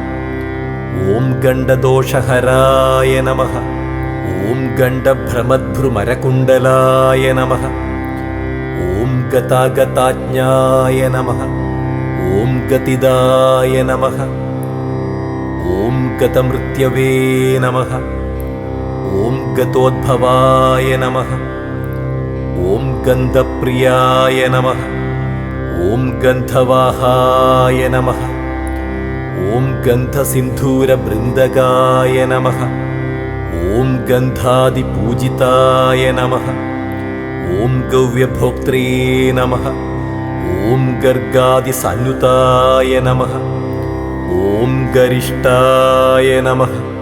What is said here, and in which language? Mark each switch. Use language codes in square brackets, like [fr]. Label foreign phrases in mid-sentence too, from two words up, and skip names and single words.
[sa] ఓం గండదోషహరాయ నమః ఓం గండభ్రమద్భ్రుమరకుండలాయ నమః ఓం గతాగతాజ్ఞాయ నమః ఓం గతిదాయ నమః ఓం గతమృత్యవే నమః ఓం గతోద్భవాయ నమః ఓం గంధప్రియాయ నమః ఓం గంధవాహాయ నమః ഓം ഗന്ധസിന്ധൂരബൃന്ദകായ നമഃ. ഓം ഗന്ധാദിപൂജിതായ നമഃ. ഓം ഗവ്യഭോക്ത്രേ നമഃ. ഓം ഗർഗാദിസന്നുതായ നമഃ. ഓം ഗരിഷ്ഠായ നമഃ.